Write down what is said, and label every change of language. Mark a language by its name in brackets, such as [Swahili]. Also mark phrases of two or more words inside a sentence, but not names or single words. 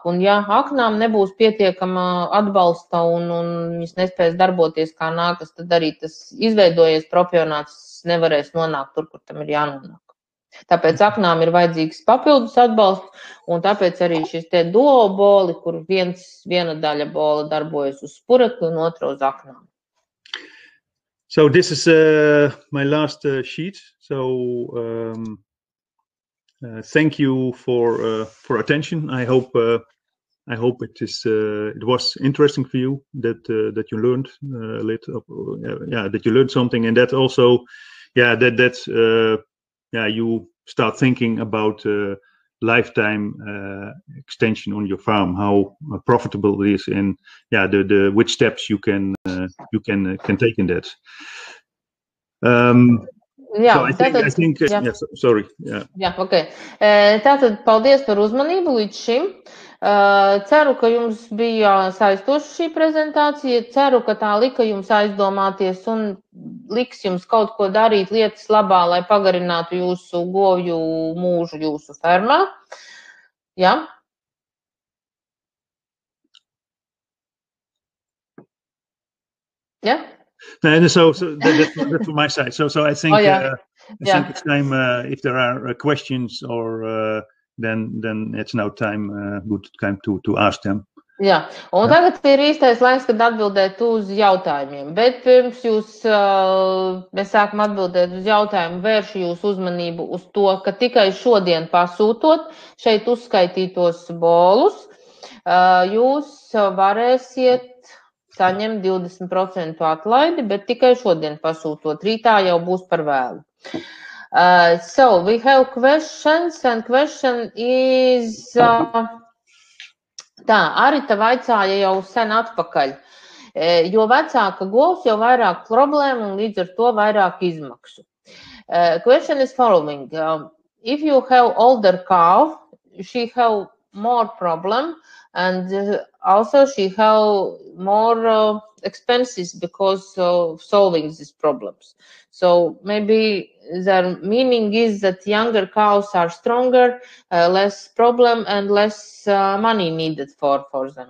[Latvian] Un ja aknām nebūs pietiekama atbalsta un viņas nespēs darboties kā nākas, tad arī tas izveidojies propionāts nevarēs nonākt tur, kur tam ir jānonāk. Tāpēc aknām ir vajadzīgs papildus atbalsts, un tāpēc arī šis te duoboli, kur viena daļa bola darbojas uz spurekli un otra uz aknām. [English] So this is my last sheet. So thank you for attention. I hope it was interesting for you that you learned that you learned something, and that also you start thinking about lifetime extension on your farm, how profitable it is, and which steps you can take in that. [Latvian] Tātad paldies par uzmanību līdz šim. Ceru, ka jums bija saistoša šī prezentācija. Ceru, ka tā lika jums aizdomāties un liks jums kaut ko darīt lietas labā, lai pagarinātu jūsu govju mūžu jūsu fermā. Jā? Jā? [English] So that's from my side. So I think I think it's time if there are questions or then it's now good time to ask them. [Latvian] Jā, un tagad ir īstais laiks, kad atbildēt uz jautājumiem, bet pirms mēs sākam atbildēt uz jautājumu, vēršu jūsu uzmanību uz to, ka tikai šodien pasūtot šeit uzskaitītos bolus, jūs varēsiet saņemt 20% atlaidi, bet tikai šodien pasūtot. Rītā jau būs par vēlu. [English] So we have questions, and question is tā, Arita vaicāja jau sen atpakaļ, jo vecāka govs, jo vairāk problēmu un līdz ar to vairāk izmaksu. Question is following. If you have older cow, she have more problem and also she have more expenses because of solving these problems. So maybe the meaning is that younger cows are stronger, less problem and less money needed for them.